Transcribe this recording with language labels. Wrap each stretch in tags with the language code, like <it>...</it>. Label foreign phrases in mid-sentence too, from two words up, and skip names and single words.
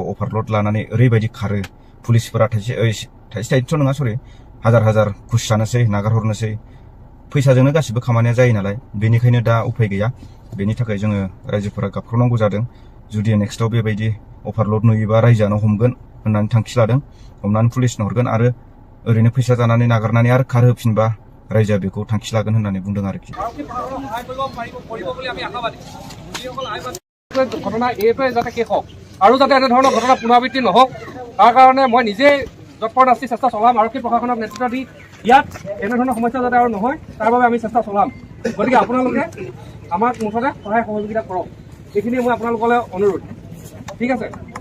<brx>अभारलोड लानानै ओरैबायदि खारो पुलिसफोरा थाइसेथ' नङा सरि हाजार घुस जानोसै नागारहरनोसै फैसाजोंनो गासिबो खामानिया जायो नालाय बेनिखायनो दा उफाय गैया बेनि थाखाय जोङो रायजोफोरा गाबख्रावनांगौ जादों जुदि नेक्स्टआव बेबायदि अभारलोड नुयोबा रायजोआनो हमगोन होननानै थांखि लादों हमनानै पुलिसनो हरगोन आरो ओरैनो फैसा जानानै नागारनानै आरो खारहोफिनबा रायजोआ बेखौ थांखि लागोन होननानै बुंदों आरोखि</brx> <as>ঘটনা এইটোৱে যাতে শেষ হওক আৰু যাতে এনেধৰণৰ ঘটনা পুনৰাবৃত্তি নহওক তাৰ কাৰণে মই নিজে যৎপৰোনাস্তি চেষ্টা চলাম আৰক্ষী প্ৰশাসনক নেতৃত্ব দি ইয়াত এনেধৰণৰ সমস্যা যাতে আৰু নহয় তাৰ বাবে আমি চেষ্টা চলাম গতিকে আপোনালোকে আমাক মুঠতে সহায় সহযোগিতা কৰক এইখিনি মই আপোনালোকলৈ অনুৰোধ ঠিক আছে</as>